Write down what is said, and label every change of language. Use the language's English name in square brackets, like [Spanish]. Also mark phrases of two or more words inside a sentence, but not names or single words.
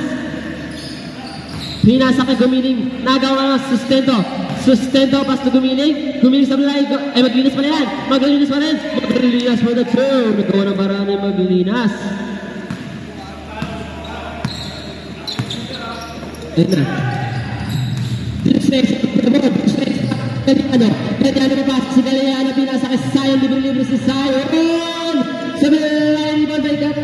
[Filipino] Pinasa kay Gumiling. Nagawa na Sustento. [English] Pass to [Filipino] Gumiling. Gumiling sa belay. Ay Maglinas pa na yan. [English] Maglinas for the turn. [Filipino] Nagawa na marami Maglinas. Ayun na. Dilos Reyes. Galiano papasok si Galiano, pinasa kay Sion, libre si Sion. Sa belay, [English] rebound by Gat.